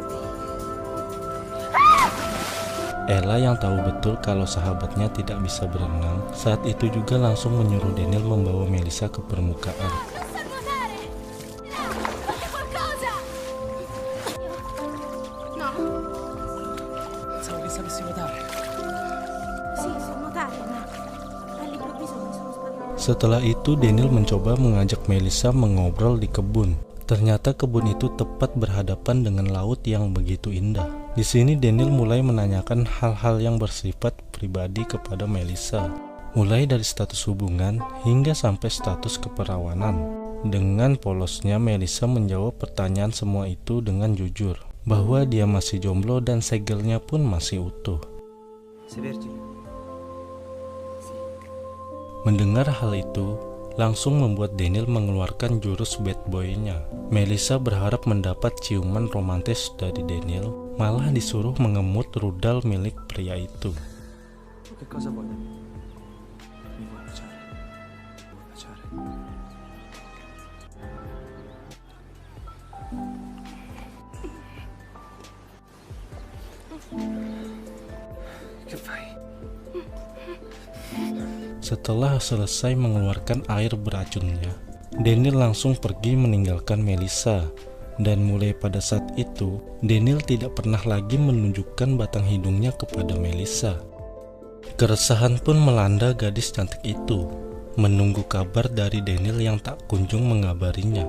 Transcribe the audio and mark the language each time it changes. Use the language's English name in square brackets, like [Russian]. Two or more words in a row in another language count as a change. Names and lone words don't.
[Indonesian] Ella yang tahu betul kalau sahabatnya tidak bisa berenang, saat itu juga langsung menyuruh Daniel membawa Melissa ke permukaan. [Italian] Non sa nuotare! Fate qualcosa! No. Pensavo che sapessi nuotare. Sì, so nuotare, ma all'improvviso mi sono spaventata. [Indonesian] Setelah itu Daniel mencoba mengajak Melissa mengobrol di kebun. Ternyata kebun itu tepat berhadapan dengan laut yang begitu indah. Di sini Daniel mulai menanyakan hal-hal yang bersifat pribadi kepada Melissa, mulai dari status hubungan hingga sampai status keperawanan. Dengan polosnya Melissa menjawab pertanyaan semua itu dengan jujur, bahwa dia masih jomblo dan segelnya pun masih utuh. [Italian] Sei vergine? [Indonesian] Mendengar hal itu, langsung membuat Daniel mengeluarkan jurus [English] bad boy- [Indonesian] nya. Melissa berharap mendapat ciuman romantis dari Daniel, malah disuruh mengemut rudal milik pria itu. [Italian] Tu che cosa vuoi da me? Mi vuoi baciare? Mi vuoi baciare? Che fai? [Indonesian] Setelah selesai mengeluarkan air beracunnya, Daniel langsung pergi meninggalkan Melissa. Dan mulai pada saat itu, Daniel tidak pernah lagi menunjukkan batang hidungnya kepada Melissa. Keresahan pun melanda gadis cantik itu, menunggu kabar dari Daniel yang tak kunjung mengabarinya.